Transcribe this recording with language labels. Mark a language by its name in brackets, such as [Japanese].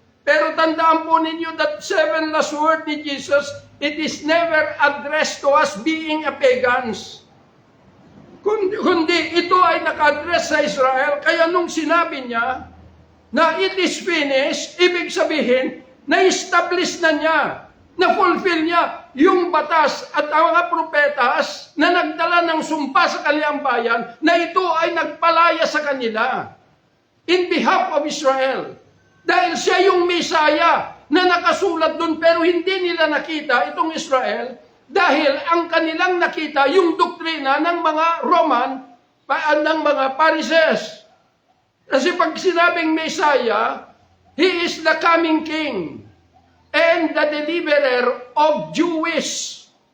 [Filipino] Pero tandaan po ninyo [English] that 7 last word ni Jesus, it is never addressed to us being a pagans. [Filipino] Kundi ito ay naka-address sa Israel. Kaya nung sinabi niya na [English] it is finished, [Filipino] ibig sabihin, na-establish na niya, na-fulfill niya yung batas at ang mga propetas na nagdala ng sumpa sa kanilang bayan na ito ay nagpalaya sa kanila [English] in behalf of Israel. [Filipino] Dahil siya yung Mesaya na nakasulat doon pero hindi nila nakita itong Israel. Dahil ang kanilang nakita yung doktrina ng mga Roman, ng mga Pharisees. Kasi pag sinabing [English] Messiah, He is the coming King and the deliverer of Jewish.